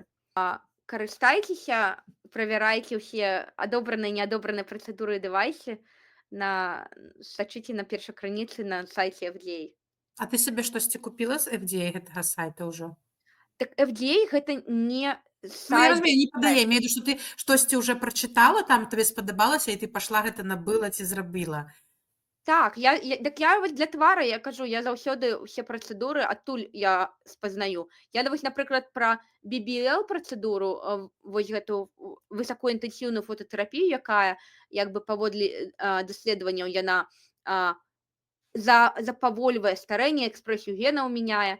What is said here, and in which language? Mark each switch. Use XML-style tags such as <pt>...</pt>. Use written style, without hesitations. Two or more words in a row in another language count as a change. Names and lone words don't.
<be>Карыстайцеся, правярайце ўсе адобраныя і неадобраныя працэдуры і дэвайсы, сачыце на першакрыніцы на сайце FDA. А ты сабе штосьці купіла з FDA гэтага сайта ўжо? Так FDA гэта не Ну, я сайт. разумею, не падае,</be> <ru>имею в виду,</ru> <be>што ты штосьці ўжо прачытала, там табе спадабалася, і ты пашла гэта набыла ці зрабіла. Так, я вось для твара, я кажу, я заўсёды ўсе працэдуры адтуль я спазнаю. Я вось, напрыклад, пра BBL працэдуру, вось гэту высокаінтэнсіўную фотатэрапію, якая як бы паводле даследаванняў яна запавольвае старэнне, экспрэсію генаў мяняе.</be>